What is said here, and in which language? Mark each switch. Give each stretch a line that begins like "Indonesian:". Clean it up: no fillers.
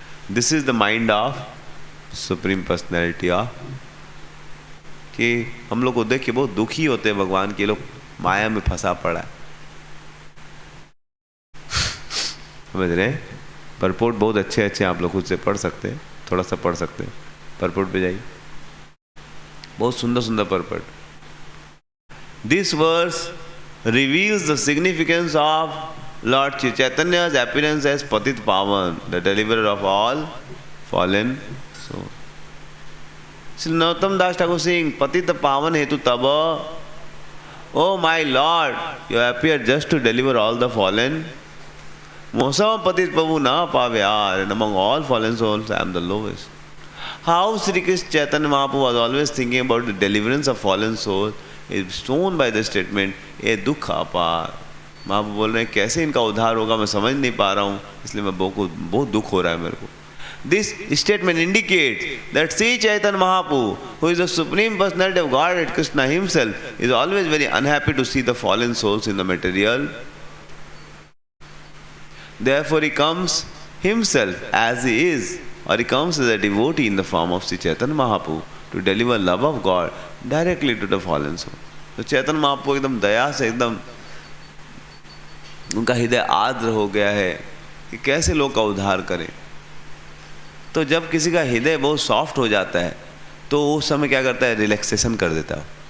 English: this is the mind of supreme personality of,
Hindi: कि हम लोग को देख के बहुत दुखी होते हैं भगवान के, लोग माया में फंसा पड़ा है, समझ रहे? परपोर्ट बहुत अच्छे अच्छे आप लोग खुद से पढ़ सकते हैं, थोड़ा सा पढ़ सकते हैं, परपोर्ट पे जाइए, बहुत सुंदर सुंदर purport.
English: This verse reveals the significance of Lord Chaitanya's appearance as Patit Pavan, the deliverer of all fallen souls. Sri Narottam Das Thakur saying,
Bangla: Patit Pavan hetu taba,
English: oh my Lord, you appear just to deliver all the fallen.
Bangla: Mosam Patit Pavu na pavyar,
English: and among all fallen souls I am the lowest. How Sri Krishna Chaitanya Mahaprabhu was always thinking about the deliverance of fallen souls is shown by the statement,
Bangla: ए दुख अपार।
Hindi: महाप्रभु बोल रहे हैं कैसे इनका उद्धार होगा मैं समझ नहीं पा रहा हूँ, इसलिए मैं बहुत दुख हो रहा है मेरे को।
English: This statement indicates that Sri Chaitanya Mahaprabhu, who is the Supreme Personality of Godhead, Krishna himself, is always very unhappy to see the fallen souls in the material. Therefore he comes himself as he is, or he comes as a devotee in the form of Sri Chaitanya Mahaprabhu to deliver love of God directly to the fallen soul.
Hindi: तो चैतन्य महाप्रभु एकदम दया से एकदम उनका हृदय आर्द्र हो गया है कि कैसे लोग का उद्धार करें। तो जब किसी का हृदय बहुत सॉफ्ट हो जाता है तो उस समय क्या करता है, रिलैक्सेशन कर देता है।